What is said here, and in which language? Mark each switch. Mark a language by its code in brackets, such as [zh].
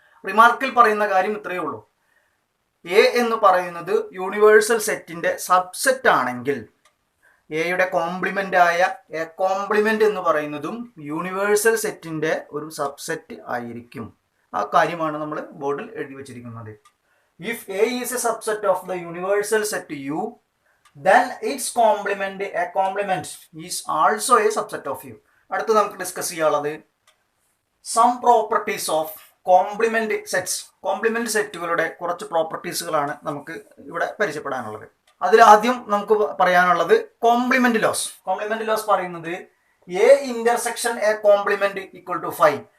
[ml] റിമാർക്കിൽ പറയുന്ന കാര്യം ഇത്രയേ ഉള്ളൂ. എ എന്ന് പറയുന്നത് യൂണിവേഴ്സൽ സെറ്റിന്റെ സബ്സെറ്റ് ആണെങ്കിൽ എയുടെ കോംപ്ലിമെന്റ് ആയ എ കോംപ്ലിമെന്റ് എന്ന് പറയുന്നതും യൂണിവേഴ്സൽ സെറ്റിന്റെ ഒരു സബ്സെറ്റ് ആയിരിക്കും. ആ കാര്യമാണ് നമ്മൾ ബോർഡിൽ എഴുതി വെച്ചിരിക്കുന്നത്. [en] If A is a subset of the universal set U, then its complement a complement is also a subset of U. [ml] അടുത്ത് നമുക്ക് ഡിസ്കസ് ചെയ്യാനുള്ളത് [en] Some properties of complement sets. [ml] Complement സെറ്റുകളുടെ കുറച്ച് പ്രോപ്പർട്ടീസുകളാണ് നമുക്ക് ഇവിടെ പരിചയപ്പെടാനുള്ളത്. അതിലാദ്യം നമുക്ക് പറയാനുള്ളത് കോംപ്ലിമെന്റ് ലോസ്. കോംപ്ലിമെന്റ് ലോസ് പറയുന്നത് A intersection A complement equal to 5.